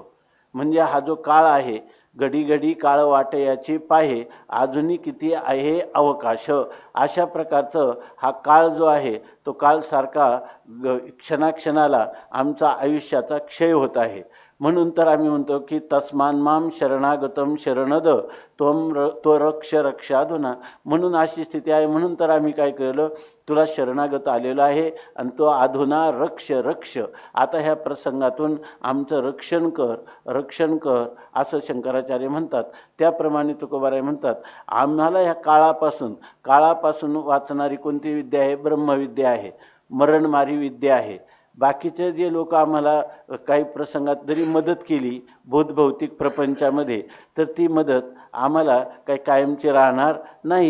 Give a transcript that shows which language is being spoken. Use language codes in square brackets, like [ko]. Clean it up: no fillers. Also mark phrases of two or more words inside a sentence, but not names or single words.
[mr] म्हणजे हा जो काळ आहे, घडी घडी काळ वाटयाची पाहे अजूनही किती आहे अवकाश, अशा प्रकारचं हा काळ जो आहे तो काळ सारखा क्षणाक्षणाला आमचा आयुष्याचा क्षय होत आहे. म्हणून तर आम्ही म्हणतो की [sa] तस्मान माम शरणागतम शरणद तो रक्ष रक्षाधुना. [mr] म्हणून अशी स्थिती आहे. म्हणून तर आम्ही काय केलं, तुला शरणागत आलेलो आहे आणि [sa] तो अधुना रक्ष रक्ष. [mr] आता ह्या प्रसंगातून आमचं रक्षण कर असं शंकराचार्य म्हणतात. त्याप्रमाणे तुकोबाराय म्हणतात आम्हाला ह्या काळापासून वाचणारी कोणती विद्या आहे? ब्रह्मविद्या आहे, मरणमारी विद्या आहे. बाकीचे जे लोक आम्हाला काही प्रसंगात जरी मदत केली भौतिक प्रपंचामध्ये तर ती मदत आम्हाला काही कायमची राहणार नाही.